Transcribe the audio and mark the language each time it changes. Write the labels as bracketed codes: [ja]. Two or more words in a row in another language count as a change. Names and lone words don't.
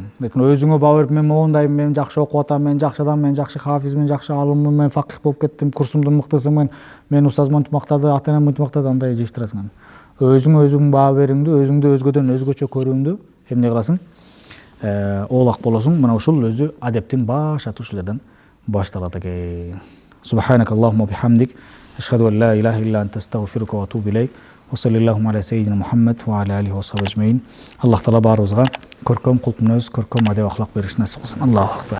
[ky] Өзүңө баа берип, мен моундайм, мен жакшы окуп атам, мен жакшы адам, мен жакшы хафизмин, жакшы алыммын, мен факих болуп кеттим, курсумдун мыктысымын, мен устаз монтип мактады, ата энем монтип мактады, андай жыйыштырасың. Өзүң баа бериңди, өзүңдү өзгөдөн өзгөчө көрүүңдү эмне кыласың? Оолак болосуң. Мына ушул өзү адептин башаты ушул жерден башталат экен. [ar] سبحانك اللهم بحمدك، أشهد أن لا إله إلا أنت أستغفرك وأتوب إليك. وصلى الله على سيدنا محمد وعلى آله وصحبه أجمعين. الله تعالى [ky] баарыбызга көркөм кулк мүнөз, көркөм адеп ахлак беришин насип кылсын. [ar] الله أكبر.